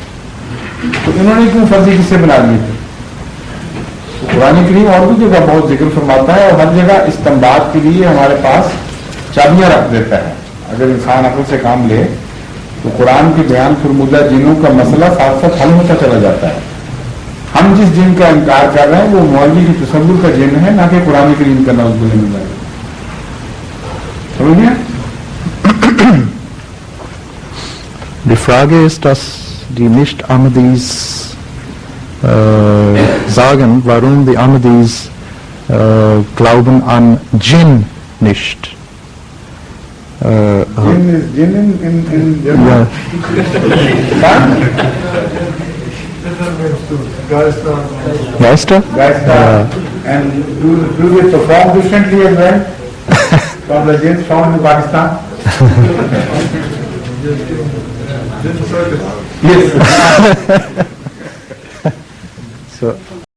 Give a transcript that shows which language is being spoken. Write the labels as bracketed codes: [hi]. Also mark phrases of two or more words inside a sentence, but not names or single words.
[ur] تو انہوں نے کیوں فرضی قصے بنا لیے تھے؟ قرآن کریم اور بھی جگہ بہت ذکر فرماتا ہے اور ہر جگہ استنباط کے لیے ہمارے پاس چابیاں رکھ دیتا ہے. اگر انسان عقل سے کام لے تو قرآن کے بیان فرمودہ جنوں کا مسئلہ ساتھ ساتھ حل ہوتا چلا جاتا ہے. ہم جس جن کا انکار کر رہے ہیں وہ مولوی کی تصور کا جن ہے، نہ کہ قرآن کریم کا [ar] نعوذ باللہ من ذالک. [ur] سمجھ گیا؟ [de] Die Frage ist, dass die Nicht-Ahmadis sagen, warum die Ahmadis glauben an Jinn nicht. Jinn ist Jinn [en] in German? [de] Ja. Geister? Geister. [en] And do they perform differently as well from the jinns found in Pakistan? Yes. So